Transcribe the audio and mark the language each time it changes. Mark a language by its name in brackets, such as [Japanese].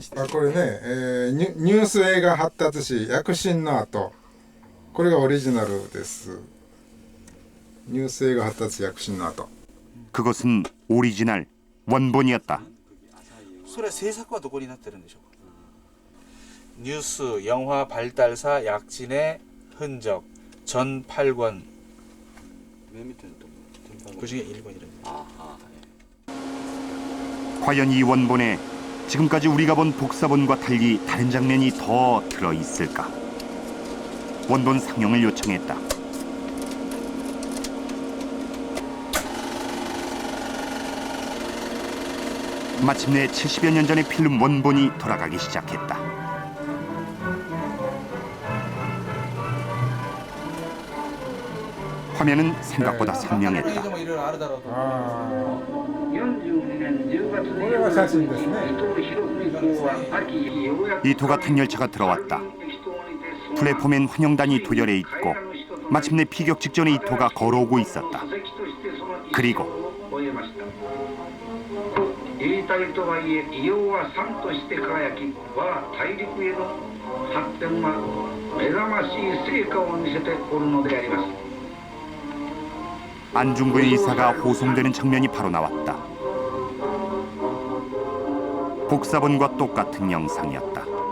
[Japanese] これね、ニュース映画発達史躍進の後、これがオリジナルです。ニュース映画発達躍進の後。 [Korean] 그것은 오리지널 원본이었다. [Japanese] それは制作はどこになってるんでしょうか。 [Korean] ニュース영화 발달사 약진의 흔적 전 8권 그 중에 1권이랍니다. 과연 이 원본에 지금까지 우리가 본 복사본과 달리 다른 장면이 더 들어있을까? 원본 상영을 요청했다. 마침내 70여 년 전의 필름 원본이 돌아가기 시작했다. 화면은 생각보다 선명했다. [Japanese] これは写真ですね。 [Korean] 이토가 탄 열차가 들어왔다. 플랫폼엔 환영단이 도열해 있고 마침내 피격 직전에 이토가 걸어오고 있었다. 그리고 [Japanese] 自衛隊とはいえ異様は山として輝き我が大陸への発展は目覚ましい成果を見せておるのであります。 [Korean] 안중근 의사가 호송되는 장면이 바로 나왔다. 복사본과 똑같은 영상이었다.